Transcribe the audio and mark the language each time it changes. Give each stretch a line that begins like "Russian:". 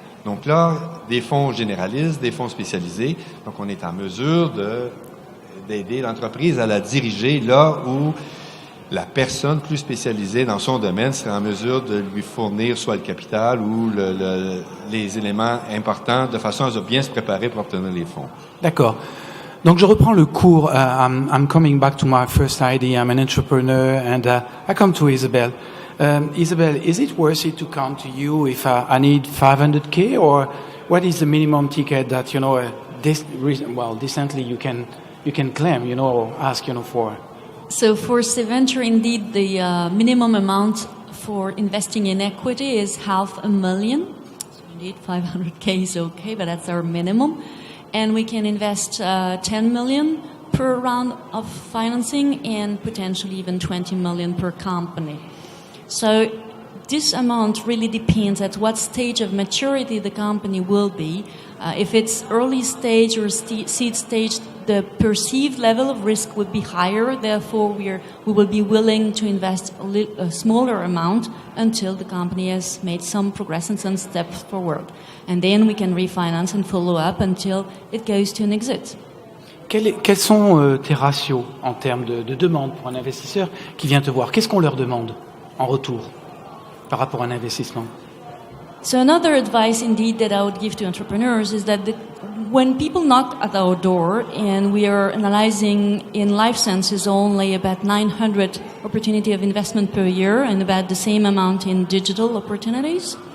French: Donc là, des fonds généralistes, des fonds spécialisés. Donc on est en mesure d'aider l'entreprise à la diriger là où la personne plus spécialisée dans son domaine serait en mesure de lui fournir soit le capital ou les éléments importants de façon à bien se préparer pour obtenir les fonds. D'accord. Donc je reprends le cours.
English: I'm coming back to my first idea. I'm an entrepreneur, and I come to Isabelle. Isabelle, is it worth it to come to you if I need 500K, or what is the minimum ticket that decently you can claim, or ask, for? So for Seventure, indeed, the minimum amount for investing in equity is $500,000. So indeed, 500K is okay, but that's our minimum. And we can invest 10 million per round of financing and potentially even 20 million per company. So this amount really depends at what stage of maturity the company will be. If it's early stage or seed stage, the perceived level of risk would be higher. Therefore, we will be willing to invest a smaller amount until the company has made some progress and some steps forward. And then we can refinance and follow up until it goes to an exit.
French: Quels sont tes ratios en termes de demande pour un investisseur qui vient te voir? Qu'est-ce qu'on leur demande en retour par rapport à un investissement?
English: So another advice indeed that I would give to entrepreneurs is that when people knock at our door, and we are analyzing in life sciences only about 900 opportunity of investment per year and about the same amount in digital opportunities.